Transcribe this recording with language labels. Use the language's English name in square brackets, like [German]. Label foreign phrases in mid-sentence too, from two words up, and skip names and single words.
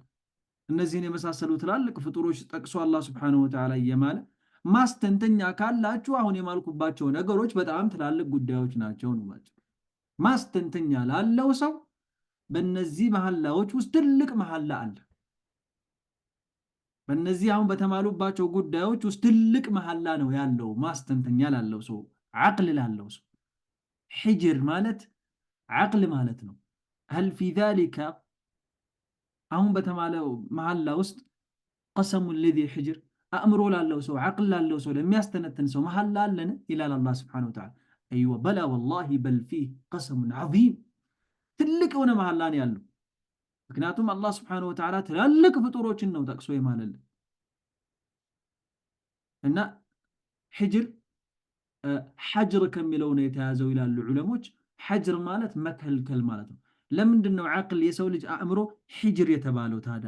[Amharic] እነዚህን የመሳሰሉ ትላልቅ ፍጡሮች ጠቅሶ አላህ [Arabic] سبحانه وتعالى [Amharic] እየማለ ማስተንተኛ ካላችሁ አሁን የማልኩባቸው ነገሮች በጣም ትላልቅ ጉዳዮች ናቸው ነው ማለት። ማስተንተኛ ላለው ሰው በእነዚህ መሐላዎች ውስጥ ትልቅ መሐላ አለ። በእነዚህ አሁን በተማሉባቸው ጉዳዮች ውስጥ ትልቅ መሐላ ነው ያለው ማስተንተኛ ላለው ሰው ዓቅል ላለው ሰው። ሒጅር ማለት ዓቅል ማለት ነው። [Arabic] هل في [Amharic] ذلك አሁን በተማለው መሐላ ውስጥ [Arabic] قسم الذي حجر [Amharic] አእምሮ ላለው ሰው ዓቅል ላለው ሰው ለሚያስተነትን ሰው መሐላ አለን ይላል አላህ [Arabic] سبحانه وتعالى። إيوا بلى والله بل فيه قسم عظيم [Amharic] ትልቅ የሆነ መሐላ ነው ያለው። ምክንያቱም አላህ [Arabic] سبحانه وتعالى [Amharic] ትላልቅ ፍጡሮችን ነው ጠቅሶ የማለልን እና ሒጅር ሐጅር ከሚለው ነው የተያዘው ይላሉ ዑለሞች። ሐጅር ማለት መከልከል ማለት ነው። ለምንድን ነው ዓቅል የሰው ልጅ አእምሮ ሒጅር የተባለው ታዲያ?